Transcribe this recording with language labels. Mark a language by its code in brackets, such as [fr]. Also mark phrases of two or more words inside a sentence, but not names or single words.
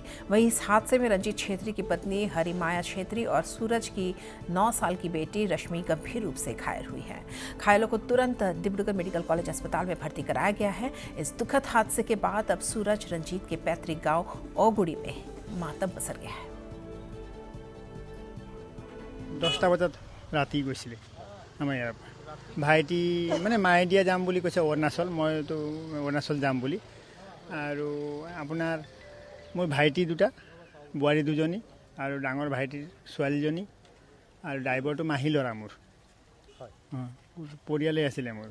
[hi] वहीं इस हादसे में रंजीत छेत्री की पत्नी हरिमाया छेत्री और सूरज की 9 साल की बेटी रश्मि गंभीर रूप से घायल हुई है। घायलों को तुरंत डिब्रूगढ़ मेडिकल कॉलेज अस्पताल में भर्ती कराया गया है। इस दुखद हादसे के बाद अब सूरज रंजीत के पैतृक गांव ओगुड़ी में मातम पसर गया है। [as] 10টা বজাত ৰাতি গৈছিলে আমাৰ ইয়াৰ ভাইটি মানে মাইডিয়া যাম বুলি কৈছে অৰুণাচল, মইতো অৰুণাচল যাম বুলি। আৰু আপোনাৰ মোৰ ভাইটি দুটা, বোৱাৰী দুজনী আৰু ডাঙৰ ভাইটিৰ ছোৱালীজনী আৰু ড্ৰাইভাৰটো মাহী ল'ৰা মোৰ পৰিয়ালেই আছিলে মোৰ।